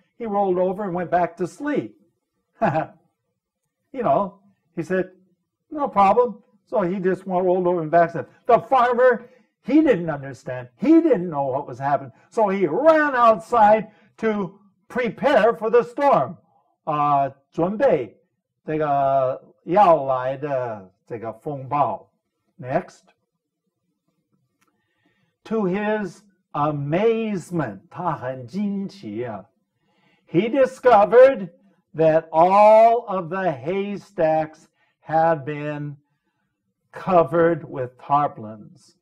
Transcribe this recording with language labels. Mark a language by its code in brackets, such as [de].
[en] He rolled over and went back to sleep. You know, he said, no problem. So he just rolled over and back to sleep. The farmer, he didn't understand. He didn't know what was happening. So he ran outside to prepare for the storm. [zh] 准备这个要来的这个风暴. [en] Next. To his amazement, [zh] 他很惊奇啊, [en] he discovered that all of the haystacks had been covered with tarpaulins.